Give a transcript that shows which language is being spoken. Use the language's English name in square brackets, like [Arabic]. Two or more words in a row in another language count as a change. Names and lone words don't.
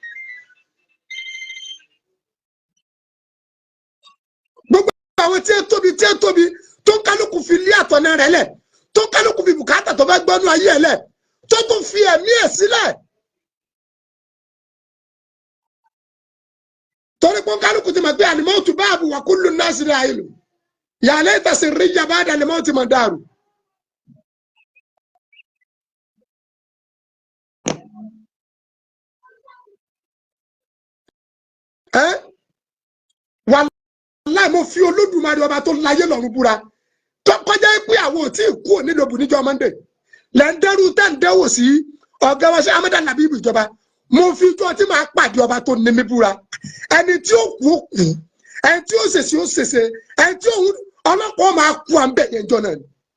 [Yoruba] Gbogbo àwọn tí ń tóbi tó ń kálukú fi lé àtọ̀nà rẹ̀ lẹ̀ tó ń kálukú fi bùkátà tó fẹ́ gbọ́nú ayé ẹ̀ lẹ̀ tó tún fi ẹ̀mí ẹ̀ sílẹ̀. Torí pé kálukú ti mọ̀ pé [Arabic] الموت باب وكل الناس راحل. يا ليت سري بعد الموت مدار. [Yoruba] Wàláhì mo fi Olódùmarè ọba tó láyé lọ́run búra tó kọjá pé àwọn ò tí ì kú nílòbù níjọ́ Monday lẹ́ńdẹ́rù tẹ́ǹdẹ́wò sí ọ̀gá wa Sheikh Ahmed Labeeb ìjọba mo fi tó tí máa pàdé ọba tó ní mi búra ẹni tí ó kú ó kú ẹni tí ó ṣèṣe ó ṣèṣe ẹni tí òun ọlọ́pàá máa kú à ń bẹ̀ yẹn jọ náà ni.